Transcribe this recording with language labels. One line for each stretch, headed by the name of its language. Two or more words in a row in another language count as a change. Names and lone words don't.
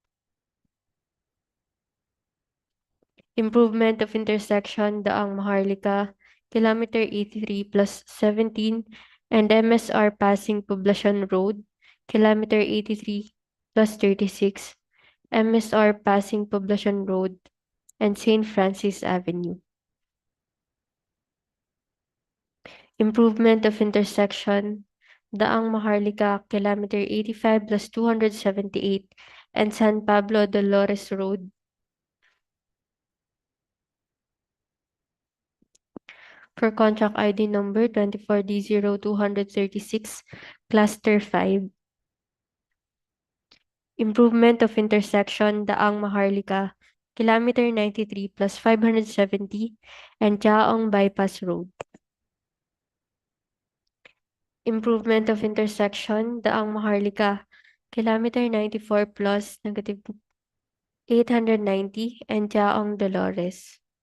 English: Improvement of intersection Daang Maharlika, kilometer 83 plus 17 and MSR passing Poblacion Road, kilometer 83 plus 36, MSR passing Poblacion Road and St. Francis Avenue. Improvement of intersection Daang Maharlika, kilometer 85 plus 278 and San Pablo-Dolores Road. For contract ID number 24D0236, Cluster 5. Improvement of intersection Daang Maharlika, kilometer 93 plus 570 and Jaong Bypass Road. Improvement of intersection Daang Maharlika, kilometer 94 plus negative 890 and Jaong Dolores.